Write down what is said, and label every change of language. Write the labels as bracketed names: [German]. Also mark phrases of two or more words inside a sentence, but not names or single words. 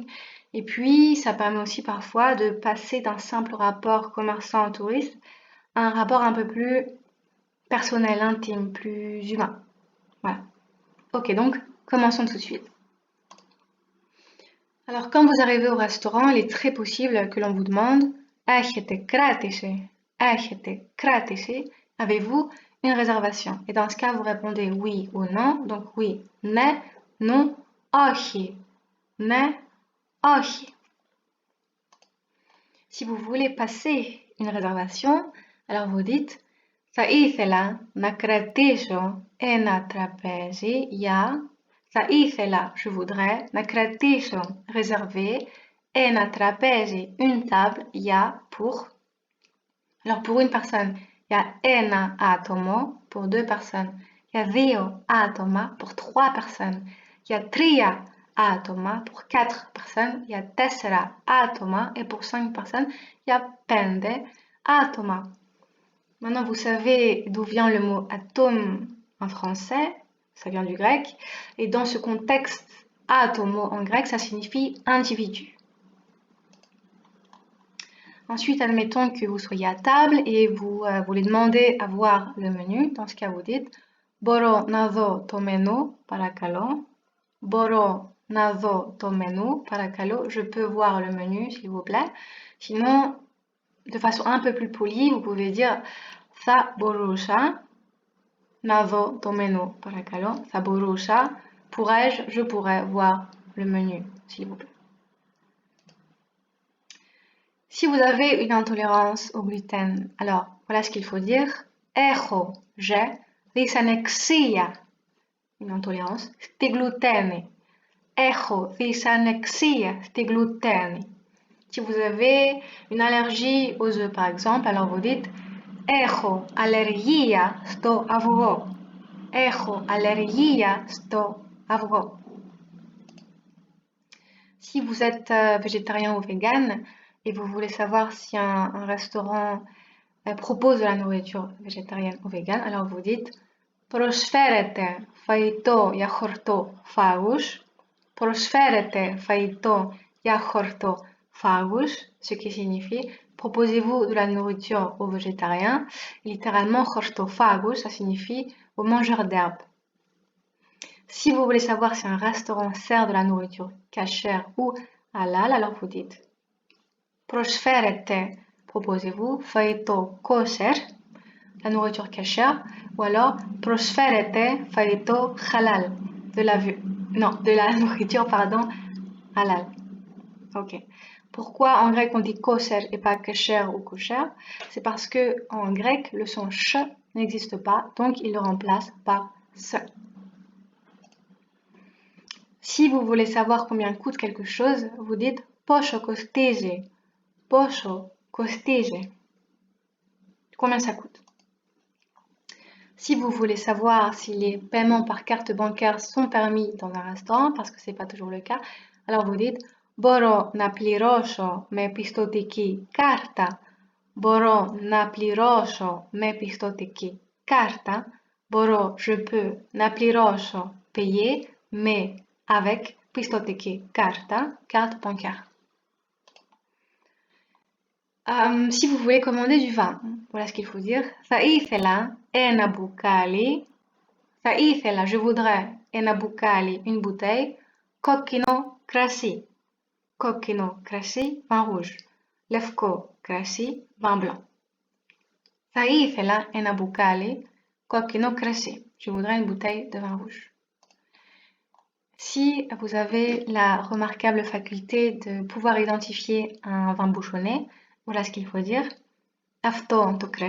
[French] Et puis ça permet aussi parfois de passer d'un simple rapport commerçant-touriste à un rapport un peu plus personnel, intime, plus humain. Voilà. Ok, donc commençons tout de suite. Alors quand vous arrivez au restaurant, il est très possible que l'on vous demande [Greek] Έχετε κράτηση? Έχετε κράτηση? [French] Avez-vous une réservation? Et dans ce cas, vous répondez oui ou non. Donc oui, [Greek] ναι, non, όχι. Ναι, όχι. [French] Si vous voulez passer une réservation, alors vous dites [Greek] θα ήθελα να κρατήσω ένα τραπέζι για θα ήθελα, [French] je voudrais, [Greek] να κρατήσω, réserver, ένα τραπέζι, [French] une table, για, pour. Alors pour une personne, il y a [Greek] ένα άτομο, [French] pour deux personnes. Il y a [Greek] δύο άτομα, [French] pour trois personnes. Il y a [Greek] τρία άτομα, [French] pour quatre personnes. Il y a [Greek] τέσσερα άτομα, [French] et pour cinq personnes, il y a [Greek] πέντε άτομα. [French] Maintenant, vous savez d'où vient le mot atome en français, ça vient du grec, et dans ce contexte, atomo en grec, ça signifie individu. Ensuite, admettons que vous soyez à table et vous voulez demander à voir le menu. Dans ce cas, vous dites [Greek] Μπορώ να δω το μενού, παρακαλώ. Μπορώ να δω το μενού, παρακαλώ. [French] Je peux voir le menu, s'il vous plaît. Sinon, de façon un peu plus polie, vous pouvez dire [Greek] Θα μπορούσα να δω το menu, παρακαλώ. Θα μπορούσα, [French] pourrais-je, je pourrais voir le menu, s'il vous plaît. Si vous avez une intolérance au gluten, alors voilà ce qu'il faut dire. Έχω, j'ai, dysανεξία, une intolérance, [Greek] στη gluten. Έχω dysανεξία στη gluten. [French] Si vous avez une allergie aux œufs, par exemple, alors vous dites [Greek] Έχω αλλεργία στο αυγό. Έχω αλλεργία στο αυγό. [French] Si vous êtes végétarien ou vegan et vous voulez savoir si un restaurant propose de la nourriture végétarienne ou vegan, alors vous dites [Greek] Προσφέρετε φαγητό για χορτοφάγους. Προσφέρετε φαγητό για χορτοφάγους, [French] ce qui signifie proposez-vous de la nourriture aux végétariens. Littéralement, χορτοφάγους, ça signifie aux mangeurs d'herbes. Si vous voulez savoir si un restaurant sert de la nourriture cachère ou halal, alors vous dites Προσφέρετε, proposez-vous, [Greek] φαγητό kosher, [French] la nourriture cachère, ou alors [Greek] προσφέρετε φαγητό halal, [French] de la nourriture, pardon, halal. Ok. Pourquoi en grec on dit kosher et pas kasher ou kosher? C'est parce que en grec le son ch n'existe pas, donc il le remplace par se. Si vous voulez savoir combien coûte quelque chose, vous dites [Greek] πόσο κοστίζει. Πόσο κοστίζει. [French] Combien ça coûte? Si vous voulez savoir si les paiements par carte bancaire sont permis dans un restaurant, parce que ce n'est pas toujours le cas, alors vous dites [Greek] Μπορώ να πληρώσω με πιστωτική κάρτα. Μπορώ να πληρώσω με πιστωτική κάρτα. Μπορώ, [French] je peux, [Greek] να πληρώσω, [French] payer, mais avec [Greek] πιστωτική κάρτα, [French] carte bancaire. Si vous voulez commander du vin, voilà ce qu'il faut dire. [Greek] Θα ήθελα ένα μπουκάλι. Θα ήθελα, [French] je voudrais, [Greek] ένα μπουκάλι, [French] une bouteille, [Greek] κόκκινο κρασί. Κόκκινο κρασί, [French] vin rouge. [Greek] Λευκό κρασί, [French] vin blanc. [Greek] Θα ήθελα ένα μπουκάλι, κόκκινο κρασί. [French] Je voudrais une bouteille de vin rouge. Si vous avez la remarquable faculté de pouvoir identifier un vin bouchonné, voilà ce qu'il faut dire.